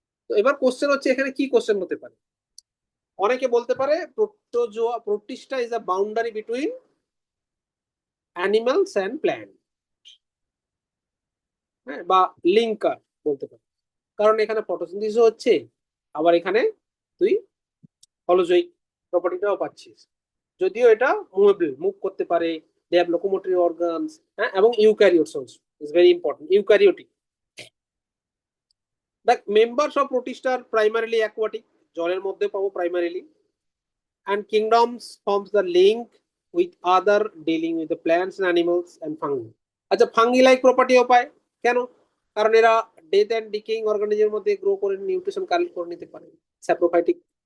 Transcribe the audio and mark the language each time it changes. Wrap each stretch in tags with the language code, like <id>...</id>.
<bn>তো এবার কোশ্চেন হচ্ছে এখানে কি কোশ্চেন হতে পারে? অনেকে বলতে পারে protozoa,</bn> <en>protista is a boundary between animals and plant,</en> <bn>হ্যাঁ, বা লিঙ্কার বলতে পারে, কারণ এখানে ফটোসিনথেসিস হচ্ছে, আবার এখানে তুই হলোজোইক প্রপার্টিটাও পাচ্ছিস। যদিও এটা মুভেবল, মুভ করতে পারে,</bn> <en>they have locomotory organs,</en> <bn>হ্যাঁ, এবং eukaryotes also is very important, eukaryotic.</bn> <en>দেখ, members of protista are primarily aquatic,</en> <bn>জলের মধ্যে পাবো primarily,</bn> <en>and kingdoms forms the link with other dealing with the plants and animals and fungi.</en> <bn>আচ্ছা, fungi like প্রপার্টিও পায়, কেন? কারণ এরা ডেথ এন্ড ডিকেইং অর্গানিজমের মধ্যে গ্রো করে নিউট্রিশন কালেক্ট করে নিতে পারে, স্যাপ্রোফাইটিক।</bn>